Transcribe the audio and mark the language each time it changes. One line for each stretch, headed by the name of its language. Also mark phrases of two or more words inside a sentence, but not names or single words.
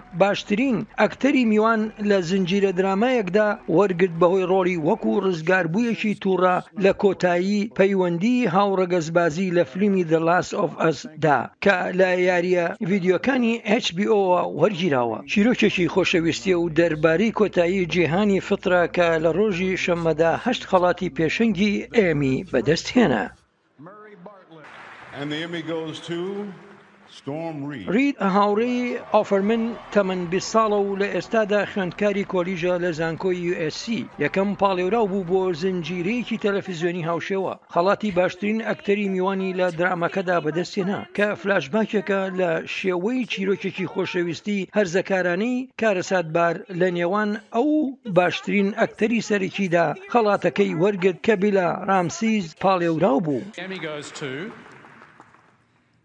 Central Kurdish: باشترین ئەکتەری میوان لە زنجیرە درامایەکدا وەرگرت بەهۆی ڕۆڵی وەکو ڕزگاربوویەکی تووڕە لە کۆتایی پەیوەندی هاوڕەگەزبازی لە فیلمی The Last of Us دا کە لە یاریە ڤیدیۆکانی HBO وەرگیراوە. چیرۆکێکی خۆشەویستیە و دەربارەی کۆتایی جیهانی فترە کە لە ڕۆژی شەممەدا 8 خەڵاتی پێشەنگی ئێمی بەدەستهێنا.
English: And the Emmy goes to Storm Reed.
Central Kurdish: ڕید هاوڕێی ئۆفرمن تەمەن 20 ساڵە و لە ئێستادا خوێندکاری کۆلیژە لە زانکۆی USC یەکەم پاڵێوراو بوو بۆ زنجیرەیەکی تەلەڤیزیۆنی هاوشێوە. خەڵاتی باشترین ئەکتەری میوانی لە درامەکەدا بەدەستێنا کە فلاشباکێکە لە شێوەی چیرۆکێکی خۆشەویستی هەرزەکارانەی کارەساتبار لە نێوان ئەو باشترین ئەکتەری سەرەکیدا خەڵاتەکەی وەرگرت کە بیلا رامسیز پاڵێوراو بوو.